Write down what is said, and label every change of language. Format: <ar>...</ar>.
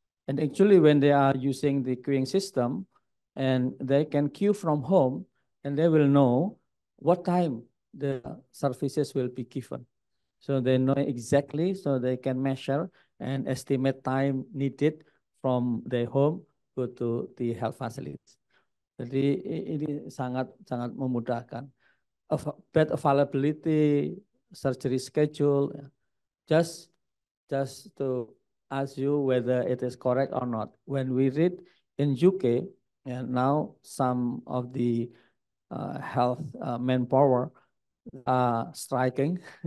<en>And actually when they are using the queuing system and they can queue from home and they will know what time the services will be given. So they know exactly, so they can measure and estimate time needed from their home go to the health facilities.</en> <id>Jadi ini sangat memudahkan.</id> <en>Bed availability, surgery schedule, just to ask you whether it is correct or not. When we read in UK, and now some of the health manpower are striking.</en>